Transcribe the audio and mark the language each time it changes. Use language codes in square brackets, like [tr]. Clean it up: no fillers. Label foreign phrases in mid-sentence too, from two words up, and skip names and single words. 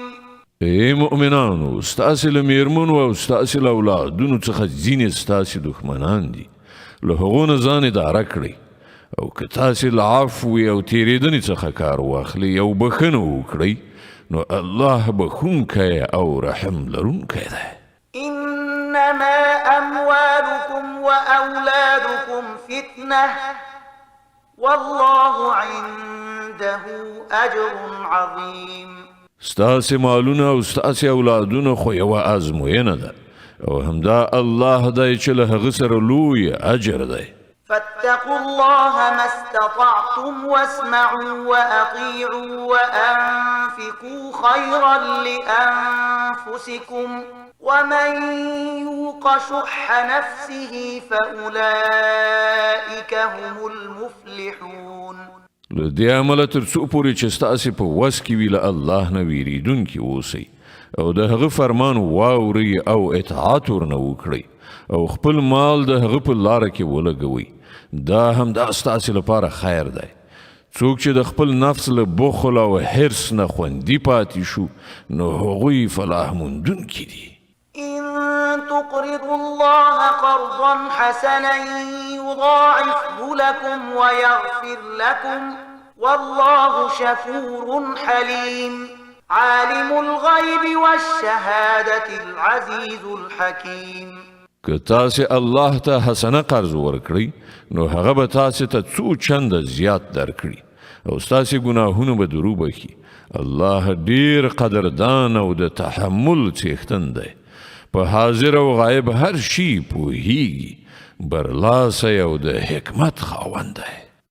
[ps] ای مؤمنانو ستاسې له میرمنو او ستاسې له اولادونو څخه ځینې ستاسې دښمنان دي له هغو نه ځان اداره کړئ او که تاسې له عفوې او تېرېدنې څخه کار واخلئ او بښنه وکړئ نو الله بخونکی او رحم لرونکی دی [ar] إنما أموالكم وأولادكم فتنة والله عنده أجر عظيم [ps] ستاسې مالونه او ستاسې اولادونه خو یوه ازموینه ده او همدا الله دی چې له هغه سره لوی اجر دی [ar] فاتقوا الله ما استطعتم واسمعوا وأطيعوا وأنفقوا خيرا لأنفسكم ومن يوق شح نفسه فأولئك هم المفلحون [ps] له دې امله تر څو پورې چې ستاسې په وس کې وي له الله نه ویریدونکي اوسئ او د هغه فرمان واورئ او اطاعت ورنه وکړئ او خپل مال د هغه په لاره کې ولګوئ دا هم دا ستاسې لپاره خیر دی څوک چې د خپل نفس له بخل او حرص نه خوندي پاتې شو نو هغوی فلاح موندونکي دي [ar] إن تقرضوا الله قرضا حسنا يضاعفه لكم ويغفر لكم والله شكور حليم عالم الغيب والشهادة العزيز الحكيم [ps] که تاسې الله ته حسنه قرض ورکړئ نو هغه به تاسې ته څو چنده زیات درکړي او ستاسې ګناهونه به درو بخي الله ډیر قدردان او د تحمل څښتن دی په حاضر او غایب هر شي پوهیږي برلاسی او د حکمت خاوند دی